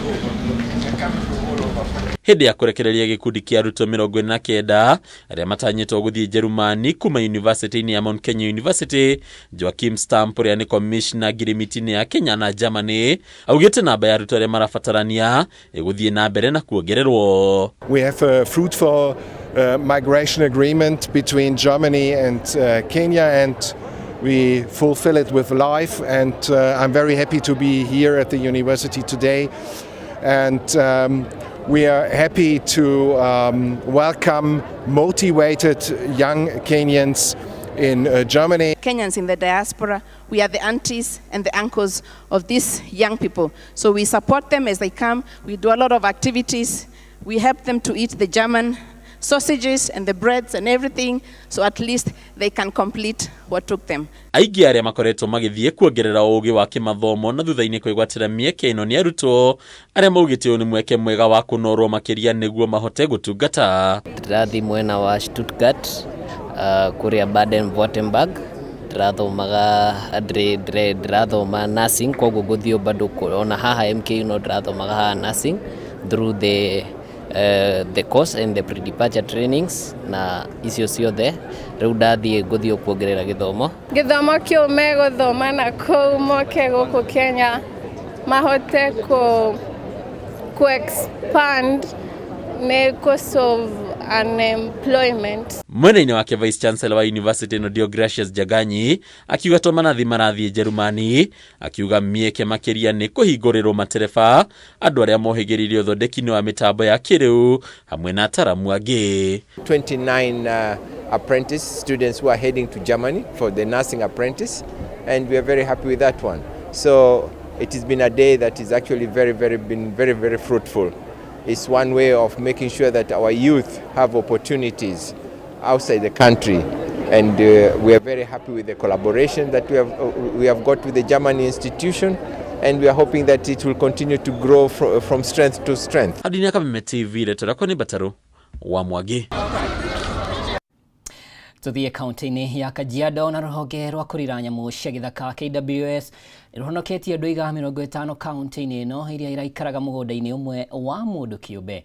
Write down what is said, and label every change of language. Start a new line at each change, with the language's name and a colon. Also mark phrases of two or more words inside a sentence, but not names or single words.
Kikuyu: Hĩndĩ ya kũrekereria gĩkundi kĩa arutwo 49 arĩa matanyĩtwo gũthiĩ Jerumani kuma university-inĩ ya Mount Kenya University, Joachim Stamp ũrĩa nĩ commissioner ngirimiti-inĩ ya Kenya na Germany augĩte namba ya arutwo arĩa marabatarania ĩgũthiĩ na mbere na kuongererwo.
English: We have a fruitful migration agreement between Germany and Kenya, and we fulfill it with life, and I'm very happy to be here at the university today, and we are happy to welcome motivated young Kenyans in Germany. Kenyans in the diaspora, we are the aunties and the uncles of these young people. So we support them as they come. We do a lot of activities. We help them to eat the German sausages and the breads and everything, so at least they can complete what took them.
Kikuyu: Aingĩ arĩa makoretwo magĩthiĩ kuongerera ũũgĩ wa kĩmathomo na thutha-inĩ kwĩgwatĩra mĩeke ĩno nĩ arutwo arĩa maugĩte ũyũ nĩ mweke mwega wa kũnorwo makĩria nĩguo mahote gũtungata. Ndĩrathiĩ mwena wa Stuttgart, kũrĩa Baden-Württemberg. Ndĩrathoma nursing, koguo gũthiĩ bado ona haha MKU no ndĩrathomaga haha nursing
English: through the course and the pre-departure trainings,
Kikuyu: na icio ciothe rĩu ndathiĩ gũthiĩ kuongerera gĩthomo. Gĩthomo kĩu megũthoma na kũu moke gũkũ Kenya mahote ku expand ne
English: solve unemployment.
Kikuyu: Mwena-inĩ wake Vice Chancellor wa University ĩno Deogracius Jaganyi akiuga to manathi marathiĩ Jerumani, akiuga mĩeke makĩria nĩ kũhingũrĩrwo matereba andũ arĩa mohĩgĩrĩire ũthondeki-inĩ wa mĩtambo ya kĩrĩu hamwe na ataramu angĩ.
English: 29 apprentice students who are heading to Germany for the nursing apprentice, and we are very happy with that one. So it has been a day that is actually very fruitful. It's one way of making sure that our youth have opportunities outside the country, and we are very happy with the collaboration that we have got with the German institution, and we are hoping that it will continue to grow from strength to strength.
Kikuyu: Adini Kameme TV letora ni Bataru wa Mwangi. Tuthiĩ kaunti-inĩ ya Kajiado na rũhonge rwa kũrira nyamũ cia gĩthaka KWS rũhonoketie andũ 50 kaunti-inĩ ĩno iria iraikaraga mũgũnda-inĩ ũmwe wa mũndũ kĩũmbe.